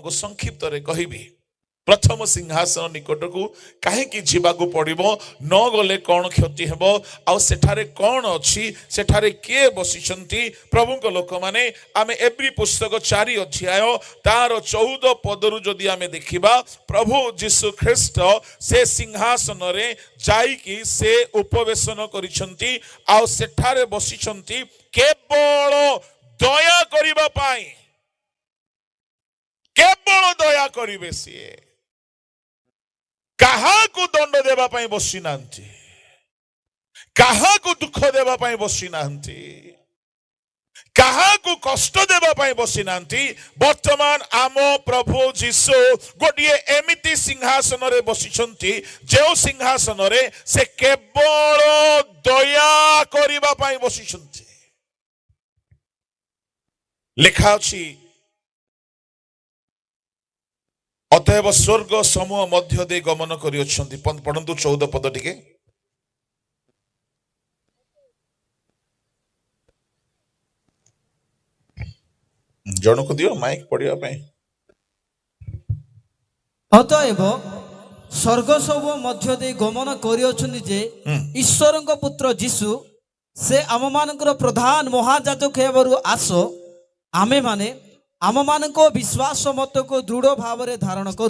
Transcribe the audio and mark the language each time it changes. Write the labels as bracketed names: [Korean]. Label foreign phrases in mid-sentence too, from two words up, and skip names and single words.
[Odia] କୋ ସଂକ୍ଷିପ୍ତ ରେ କହିବି ପ୍ରଥମ ସିଂହାସନ ନିକଟ କୋ କାହିଁକି ଯିବାକୁ ପଡ଼ିବ ନ ଗଲେ କୌଣ କ୍ଷତି ହେବ ଆଉ ସେଠାରେ କୌଣ ଅଛି ସେଠାରେ କେ ବସିଛନ୍ତି ପ୍ରଭୁ କୋ ଲୋକ ମାନେ ଆମେ ଏବ୍ରୀ ପୁସ୍ତକ 4 ଅଧ୍ୟାୟ ତାର 14 ପଦରୁ ଯଦି ଆମେ ଦେଖିବା ପ୍ରଭୁ ଯୀଶୁ ଖ୍ରୀଷ୍ଟ ସେ ସିଂହାସନ ରେ ଯାଇକି ସେ ଉପବେଶନ କରିଛନ୍ତି ଆଉ ସେଠାରେ ବସିଛନ୍ତି କେବଳ ଦୟା କରିବା ପାଇଁ କେବଳ ଦୟା କରିବେ ସିଏ କାହାକୁ ଦଣ୍ଡ ଦେବା ପାଇଁ ବସି ନାହାନ୍ତି କାହାକୁ ଦୁଃଖ ଦେବା ପାଇଁ ବସି ନାହାନ୍ତି କାହାକୁ କଷ୍ଟ ଦେବା ପାଇଁ ବସି ନାହାନ୍ତି ବର୍ତ୍ତମାନ ଆମ ପ୍ରଭୁ ଯୀଶୁ ଗୋଟେ ଏମିତି ସିଂହାସନ ରେ ବସିଛନ୍ତି ଯେ ସିଂହାସନ ରେ ସେ କେବଳ ଦୟା କରିବା ପାଇଁ ବସିଛନ୍ତି ଲେଖା ଅଛି ଅତଏବ ସ୍ୱର୍ଗ ସମୂହ ମଧ୍ୟ ଦେଇ ଗମନ କରିଅଛନ୍ତି। ପଢନ୍ତୁ 14 ପଦ ଟିକେ। ଜଣକୁ ଦିଅ ମାଇକ୍ ପଢିବା ପାଇଁ। ଅତଏବ ସ୍ୱର୍ଗ ସବୁ ମଧ୍ୟ ଦେଇ ଗମନ କରିଅଛନ୍ତି ଯେ ଈଶ୍ୱରଙ୍କ ପୁତ୍ର ଯୀଶୁ ସେ ଆମମାନଙ୍କର ପ୍ରଧାନ ମହାଯାଜକ ହେବାରୁ ଆସ ଆମେମାନେ ଆମମାନଙ୍କ ବିଶ୍ୱାସ ମତକୁ ଦୃଢ ଭାବରେ ଧାରଣ କରୁ।